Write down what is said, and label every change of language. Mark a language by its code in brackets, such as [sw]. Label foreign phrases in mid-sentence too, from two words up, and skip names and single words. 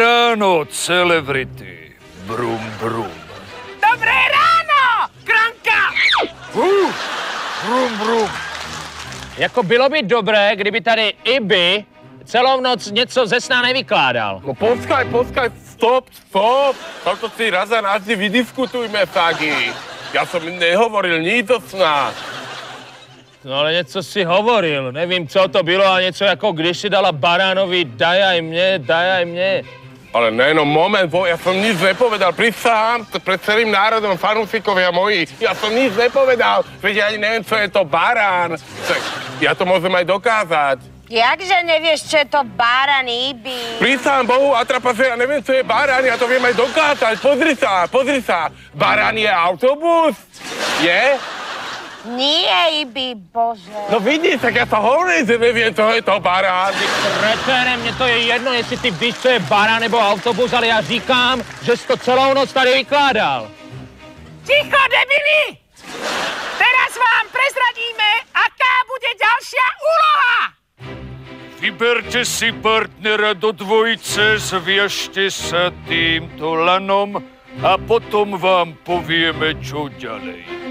[sk] ráno, celebrity. Brum, brum. Dobré ráno, Kranka! Brum, brum. [cs] Jako bylo by dobré, kdyby tady Ibi celou noc něco ze sna nevykládal. [sk] No počkaj, stop. Toto si raz a navždy vydiskutujme, Fagi. Ja som nehovoril nic do sna. [cs] No ale něco si hovoril, nevím, co to bylo, a něco jako když si dala baránovi dajaj mne. [sk] Ale ne, no moment, ja som nic nepovedal, prisahám pred celým národom, fanúšikovia moji. Ja som nic nepovedal, veď ja ani neviem, čo je to barán. Ja to môžem aj dokázať. Jakže nevieš, čo je to barán, Ibi? Prisahám Bohu, Atrapa, že ja neviem, čo je barán, ja to viem aj dokázať. Pozri sa. Barán je autobus? Je? Nie, Ibi, bože. No vidíš, tak ja to hovorím, že neviem, čo je to barán. [cs] Repére, mně to je jedno, jestli ty víš, co je barán nebo autobus, ale já říkám, že jsi to celou noc tady vykládal. [sk] Ticho, debili! Teraz vám prezradíme, aká bude ďalšia úloha! Vyberte si partnera do dvojice, zviažte sa týmto lanom a potom vám povieme, čo ďalej.